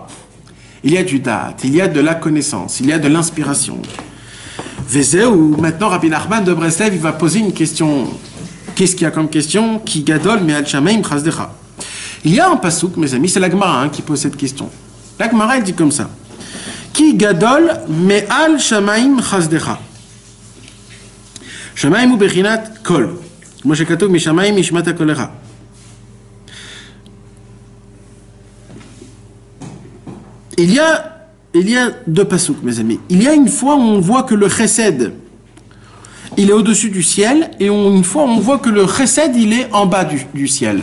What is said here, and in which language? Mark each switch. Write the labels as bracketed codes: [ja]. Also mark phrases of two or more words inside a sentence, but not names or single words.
[fr] Il y a du date, il y a de la connaissance, il y a de l'inspiration. Maintenant, Rabbi Nachman de Breslev, il va poser une question. Qu'est-ce qu'il y a comme question? [he] כי גדול מעל שמים חסדך. [fr] Il y a un pasouk, mes amis, c'est la Gemara qui pose cette question. La Gemara, elle dit comme ça. [he] כי גדול מעל שמים חסדך. שמים הוא בחינת קול. כמו שכתוב משמיים נשמעת קולך. [fr] Il y a deux pasouks, mes amis. Il y a une fois où on voit que le chesed, il est au-dessus du ciel, et une fois où on voit que le chesed, il est en bas du ciel.